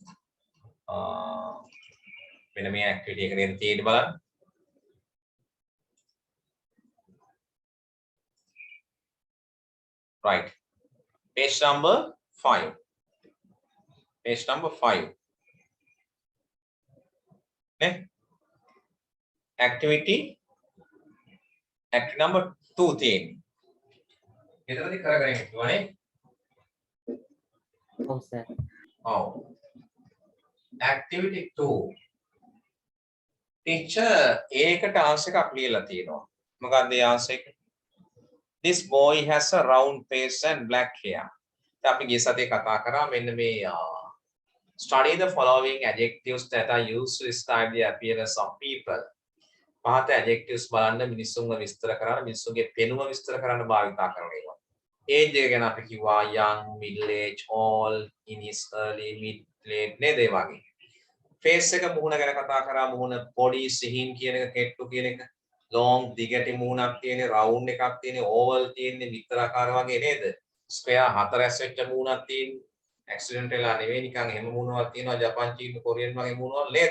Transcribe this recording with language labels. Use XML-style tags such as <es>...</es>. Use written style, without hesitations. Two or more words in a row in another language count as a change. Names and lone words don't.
<si>වෙන මේ ඇක්ටිවිටි එක දෙන්න තියෙන්න බලන්න.</si> <en>Right. Page number 5. Page number 5. Okay. Activity number 2 තියෙන්නේ.</en> <si>එතනදී කරගෙන ඉන්නවනේ.</si> <en>Oh, sir. Oh. Activity 2.</en> <si>Teacher ඒකට ආන්සර් එකක් ලියලා තියෙනවා. මොකක්ද ඒ ආන්සර් එක?</si> <en>This boy has a round face and black hair.</en> <si>අපි ගිය සතියේ කතා කරා මෙන්න මේ</si> <en>study the following adjectives that are used to describe the appearance of people.</en> <si>පහත adjectives බලන්න මිනිස්සුන්ව විස්තර කරන්න මිනිස්සුන්ගේ පෙනුම විස්තර කරන්න භාවිතා කරන ඒවා. age එක ගැන අපි කිව්වා</si> <en>young, middle age, old, in his early, mid</en> <si>ප්ලේට් නේද ඒ වගේ. ෆේස් එක මුහුණ ගැන කතා කරා මුහුණ පොඩි සිහින් කියන එක කෙට්ටු කියන එක long දිගටි මුහුණක් තියෙන රවුන්ඩ් එකක් තියෙන ඕවල් තියෙන විතරාකාර වගේ නේද? ස්ක්වෙයාර් හතරැස් වෙච්ච මුහුණක් තියෙන ඇක්සිඩන්ට් වෙලා නෙවෙයි නිකන් එහෙම මුහුණක් තියෙනවා ජපාන් චීන කොරියන් වගේ මුහුණවල නේද?</si>